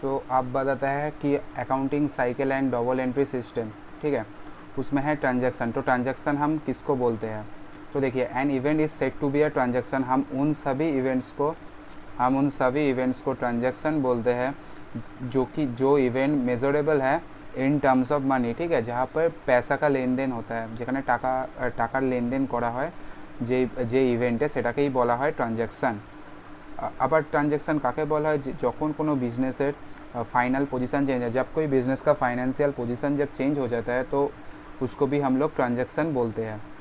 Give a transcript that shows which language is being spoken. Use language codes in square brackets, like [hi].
[hi] आप बताता है कि accounting cycle and double entry system. ठीक है. उसमें है ट्रांजैक्शन. तो ट्रांजैक्शन हम किसको बोलते हैं. तो देखिए, [en] An event is set to be a transaction. [hi] हम उन सभी इवेंट्स को ट्रांजैक्शन बोलते हैं जो इवेंट मेजरेबल है [en] In terms of money. [hi] ठीक है. जहाँ पर पैसा का लेन देन होता है, [bn] যেখানে টাকার লেনদেন করা হয়, যে ইভেন্টে সেটাকেই বলা হয় ট্রানজ্যাকশান. আবার ট্রানজ্যাকশান কাকে বলা হয়, যখন কোনো বিজনেসের [hi] फाइनल पोजीशन चेंज है, जब कोई बिज़नेस का फाइनेंशियल पोजीशन जब चेंज हो जाता है तो उसको भी हम लोग ट्रांजैक्शन बोलते हैं.